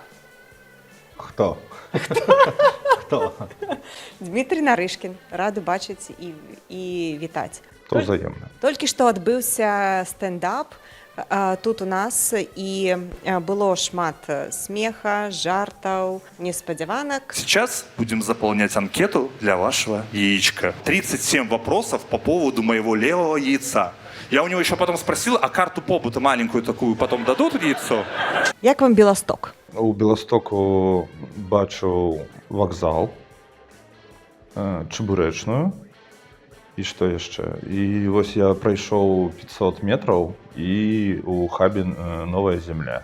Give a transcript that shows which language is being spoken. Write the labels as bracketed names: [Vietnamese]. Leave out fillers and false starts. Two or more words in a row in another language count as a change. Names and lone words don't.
[Belarusian] Хто? Хто? Дмітрый Нарышкін. Рады бачыць і вітаць. То ўзаемна. Толькі што адбыўся стендап тут у нас, і было шмат смеха, жартаў, неспадзяванак. [Russian] Сейчас будем заполнять анкету для вашего яичка. 37 вопросов по поводу моего левого яйца. Я у него еще потом спросил, а карту побыта маленькую такую потом дадут яйцо? [Belarusian] Як вам Беласток? У Беластоку бачыў вакзал, чебурэчную, і што яшчэ. І вось я прайшоў 500 метраў і у хабе Новая Земля.